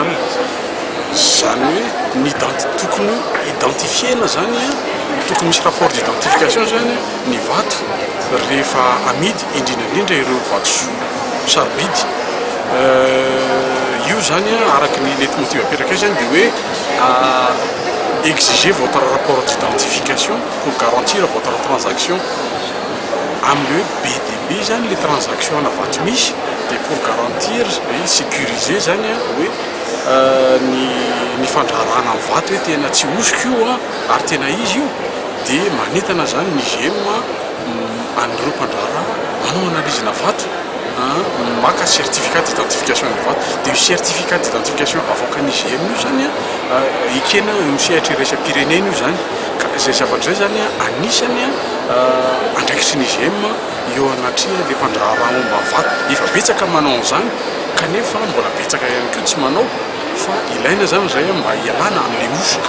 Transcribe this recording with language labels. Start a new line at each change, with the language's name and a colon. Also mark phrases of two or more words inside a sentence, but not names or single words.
Malagasy: Zany hoe ny tokony identifiena zany tokony misy
French: rapport d'identification
Malagasy: zany ny vato rehefa amidy indrindra ireo vatosoa sarobidy. Io zany araka ny leitmotiv apetraka zany dia hoe
French: exiger votre rapport d'identification pour garantir votre transaction
Malagasy: amin'ny hoe BDB zany le transaction na vato misy dia
French: pour garantir et sécuriser
Malagasy: zany hoe ny fandraharahana amin'ny vato hoe tena tsy osika io ary tena izy io dia manentana zany ny IGM an'ireo mpandraharaha manao analyse na vato maka
French: certificat d'identification
Malagasy: ny vato dia io
French: certificat d'identification
Malagasy: avoakan'ny IGM io zany ekena misehatra iraisam-pirenena io zany ka izay zavatra izay zany anisany andraikitry ny IGM eo anatria le mpandraharaha momba vato efa betsaka manao an'izany kanefa mbola betsaka ihany koa tsy manao fa ilaina zany zay mba ialana amin'le osika.